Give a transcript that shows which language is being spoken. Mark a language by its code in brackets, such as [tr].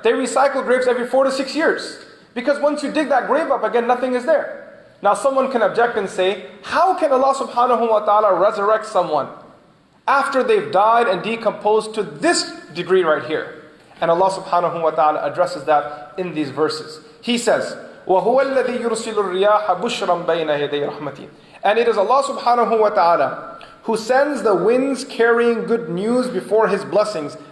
[en] They recycle graves every 4 to 6 years. Because once you dig that grave up again, nothing is there. Now someone can object and say, how can Allah subhanahu wa ta'ala resurrect someone after they've died and decomposed to this degree right here? And Allah subhanahu wa ta'ala addresses that in these verses. He says, [ar] وَهُوَ الَّذِي يُرْسِلُ الرِّيَاحَ بُشْرًا بَيْنَ يَدَيْ رَحْمَتِهِ. [en] And it is Allah subhanahu wa ta'ala who sends the winds carrying good news before His blessings.